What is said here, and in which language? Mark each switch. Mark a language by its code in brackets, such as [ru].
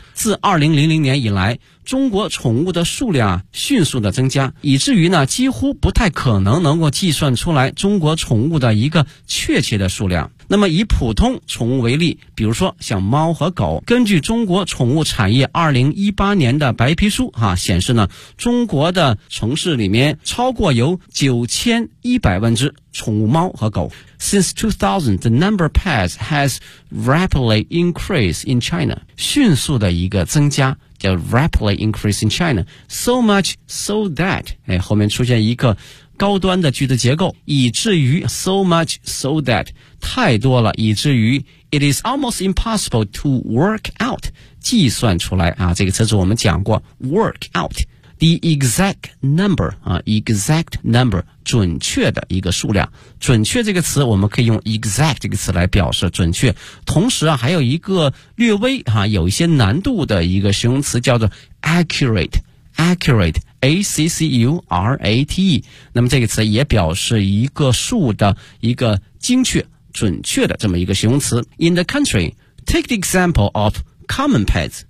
[zh] 自2000年以来，中国宠物的数量啊迅速的增加，以至于呢几乎不太可能能够计算出来中国宠物的一个确切的数量。那么以普通宠物为例，比如说像猫和狗，根据中国宠物产业2018年的白皮书啊显示呢，中国的城市里面超过有9100万只宠物猫和狗。 [en] Since 2000, the number of pets has rapidly increased in China. [zh] 迅速的一个增加叫 [en] rapidly increase in China. [zh] So much so that, 后面出现一个高端的句子结构，以至于 so much so that, 太多了，以至于 [en] it is almost impossible to work out, [zh] 计算出来啊，这个词我们讲过 work out. [en] The exact number, exact number, [zh] 准确的一个数量。准确这个词我们可以用 exact 这个词来表示准确。同时啊还有一个略微有一些难度的一个形容词叫做 accurate, accurate, A-C-C-U-R-A-T-E。那么这个词也表示一个数的一个精确准确的这么一个形容词。 [en] In the country, take the example of common pets.